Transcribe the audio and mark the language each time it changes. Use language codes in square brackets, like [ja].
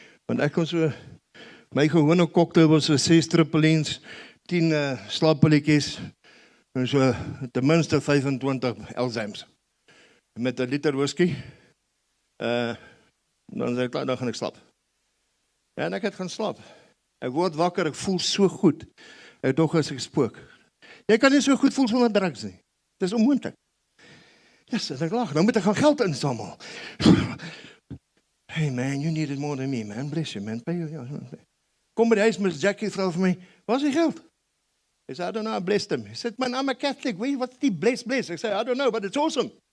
[af] Want ek kon so, my gewone cocktail was so 6 trippelins, 10 slaappilletjies, en so ten minste 25 Elzheims. Met 'n liter whisky, dan sê ek klaar, dan gaan ek slaap. Ja, en ek het gaan slaap. Ek word wakker, ek voel so goed. Ek dog as ek spook. Jy kan nie so goed voel sonder drugs nie. Dis onmoontlik. Yes, ek lag, nou moet ek gaan geld insamel. [en] Hey man, you need it more than me, man. Bless you, man. Pay you. [af] Kom by die huis, Miss Jackie, vrouw vir my, waar is die geld? [en] He said, I don't know, I blessed him. He said, man, I'm a Catholic. What's die bless? [af] Ek sê, [en] I don't know, but it's awesome.